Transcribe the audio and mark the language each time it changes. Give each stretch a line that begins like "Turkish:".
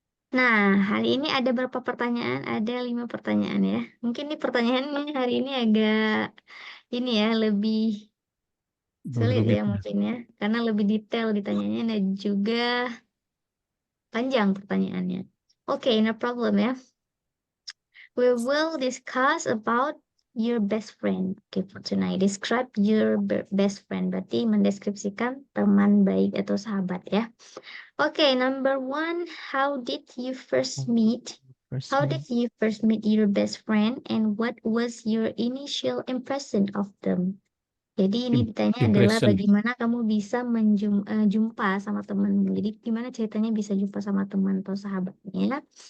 Indonesian: Nah, hari ini ada berapa pertanyaan? Ada 5 pertanyaan ya. Mungkin nih pertanyaannya hari ini agak ini ya, lebih sulit Rumit. ya mungkin ya. Karena lebih detail ditanyanya dan juga panjang pertanyaannya.
English: Okay, no problem ya. We will discuss about your best friend. Okay, for tonight. Describe your best friend.
Indonesian: Berarti mendeskripsikan teman baik atau sahabat ya.
English: Okay, number 1. How did you first meet? How did you first meet your best friend and what was your initial impression of them?
Indonesian: Jadi ini ditanya adalah
English: Impression.
Indonesian: bagaimana kamu bisa jumpa sama temanmu. Jadi gimana ceritanya bisa jumpa sama teman atau sahabatnya.